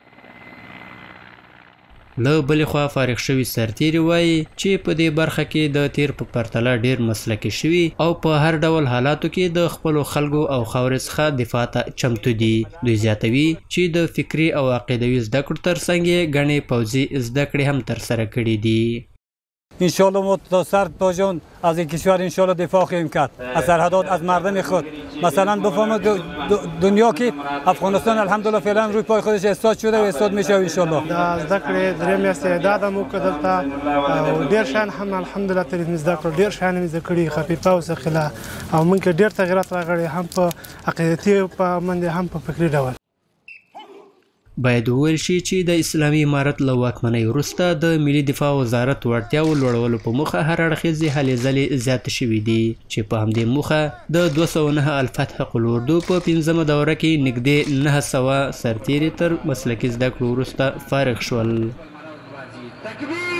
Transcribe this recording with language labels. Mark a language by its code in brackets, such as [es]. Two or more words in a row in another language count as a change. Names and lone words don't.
[ps] له بلې خوا فارغ شوي سرتیري وایي چې په دې برخه کې د تیر په پرتله ډیر مسلکي شوي او په هر ډول حالاتو کې د خپلو خلکو او خاورې څخه دفاع ته چمتو دي. دوی زیاتوي چې د فکري او عقیدوي زده کړو ترڅنګ یې ګڼې پوځي زده کړې هم ترسره کړي دي. [fa] انشالله ما تا سر تا جان از این کشور انشالله دفاع خواهیم کرد، از سرحدات، از مردم خود. مثلا بفهمید دنیا که افغانستان الحمدلله فعلا روی پای خودش استاد شده و استاد میشه انشالله. [ps] زده کړې درې میاشتې اعداد مو وکړ دلته او ډېر شیان هم الحمدلله ترې مې زده کړل، ډېر شیان مې زده کړي خفیفه او ثقیله او موږ کې ډېر تغیرات راغلي هم په عقیدتي په باندې هم په فکري ډول. باید وویل شي چې د اسلامي امارت له واکمنۍ وروسته د ملي دفاع وزارت وړتیاو لوړولو په موخه هر اړخیزې هلې ځلې زیاتې شوي دي چې په همدې موخه د 209 الفتح قل اردو په 5مه دوره کې نږدې 900 سرتیري تر مسلکي زده کړو وروسته فارغ شول.